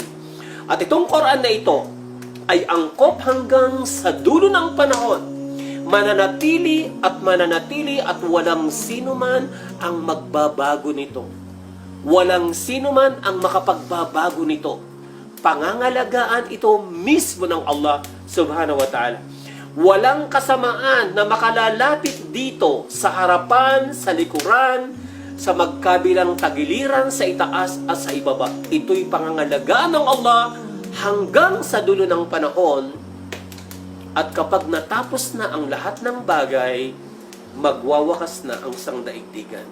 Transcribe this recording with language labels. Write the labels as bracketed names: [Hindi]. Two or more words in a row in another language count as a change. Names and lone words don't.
[Filipino] At itong Quran na ito ay angkop hanggang sa dulo ng panahon. Mananatili at walang sino man ang magbabago nito. Walang sino man ang makapagbabago nito. Pangangalagaan ito mismo ng Allah [Arabic] سبحانه وتعالى. [Filipino] Walang kasamaan na makalalapit dito sa harapan, sa likuran, sa magkabilang tagiliran, sa itaas at sa ibaba. Ito'y pangangalagaan ng Allah hanggang sa dulo ng panahon. At kapag natapos na ang lahat ng bagay, magwawakas na ang sangdaigdigan.